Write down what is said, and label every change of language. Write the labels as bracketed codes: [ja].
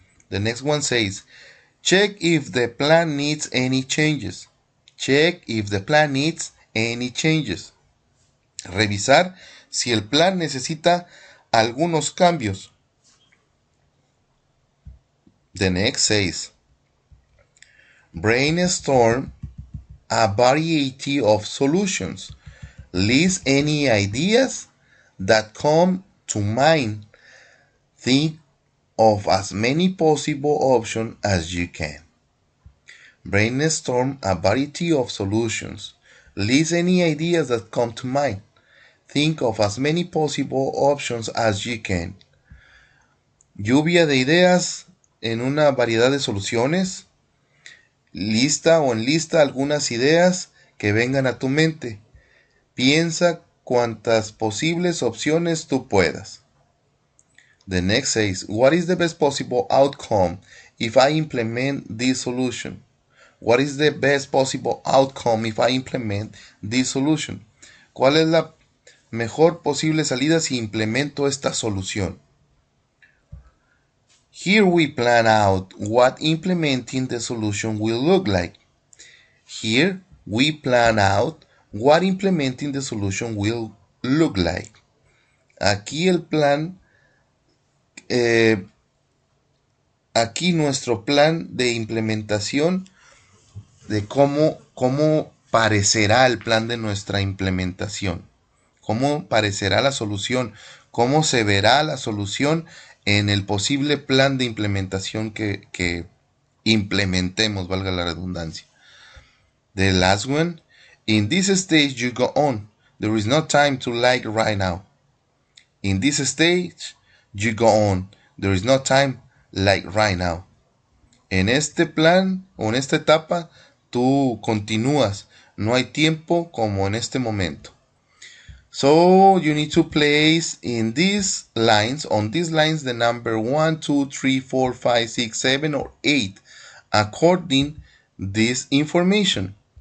[en] The next one says, check if the plan needs any changes. Check if the plan needs any changes. [es] Revisar si el plan necesita algunos cambios. [en] The next says, brainstorm a variety of solutions. List any ideas that come to mind. Think of as many possible options as you can. Brainstorm a variety of solutions. List any ideas that come to mind. Think of as many possible options as you can. [es] Lluvia de ideas en una variedad de soluciones. Lista o enlista algunas ideas que vengan a tu mente. Piensa cuantas posibles opciones tú puedas. [en] The next says, what is the best possible outcome if I implement this solution? What is the best possible outcome if I implement this solution? [es] ¿Cuál es la mejor posible salida si implemento esta solución? [en] Here we plan out what implementing the solution will look like. Here we plan out what implementing the solution will look like. [es] Aquí el plan, aquí nuestro plan de implementación de cómo parecerá el plan de nuestra implementación, cómo parecerá la solución, cómo se verá la solución en el posible plan de implementación que implementemos, valga la redundancia. [en] The last one, in this stage you go on. There is no time to like right now. In this stage you go on. There is no time like right now. [es] En este plan o en esta etapa tú continúas. No hay tiempo como en este momento. [en] So you need to place in these lines, on these lines, the number 1, 2, 3, 4, 5, 6, 7, or 8 according this information.